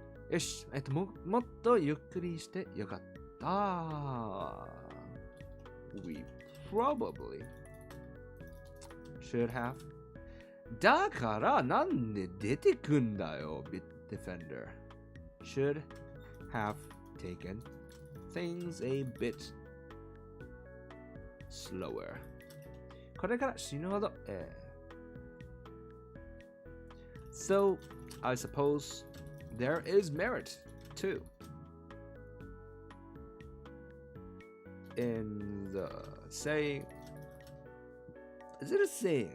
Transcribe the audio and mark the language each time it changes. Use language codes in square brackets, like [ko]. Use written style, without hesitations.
[ja] よし、もっとゆっくりしてよかった。 [en] We probably should have. [ja] だからなんで出てくんだよ、Bitdefender. [en] Should have taken things a bit slower. [ja] これから死ぬほど。 [en] So, I suppose there is merit too in the saying. Is it a saying?